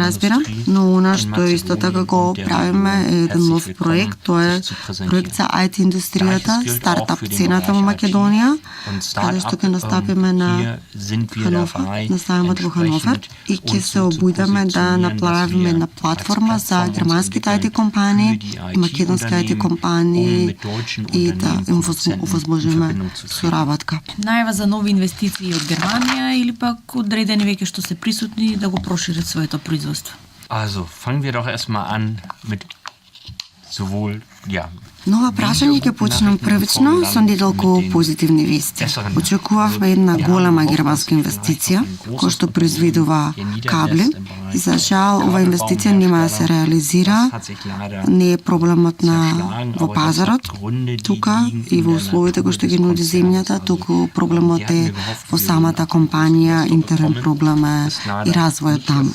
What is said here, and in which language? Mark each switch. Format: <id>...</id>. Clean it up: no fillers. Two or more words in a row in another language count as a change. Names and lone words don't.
<mk>разбира, но она што исто така го правиме е еден нов проект, тоа е проект за IT индустријата, стартап сцената во Македонија, каде што ќе настапиме на Хановер, на сајмот во Хановер и ќе се обујдаме да направиме една платформа за германските IT компании и македонски IT компании и да им овозможиме соработка. Најава за нови инвестиции од Германија или пак одредени веќе што се присутни да го прошират своето производство?</mk> <de>Also, fangen wir doch erstmal an mit sowohl</de> <mk>Нова прашање ќе почнам првично со недолку позитивни вести. Очекувавме една голема германска инвестиција која што произведува кабли. За жал, ова инвестиција нема да се реализира. Не е проблемот во пазарот, тука и во условите кои што ги нуди земјата, туку проблемот е во самата компанија, интерен проблем е и развојот таму.</mk>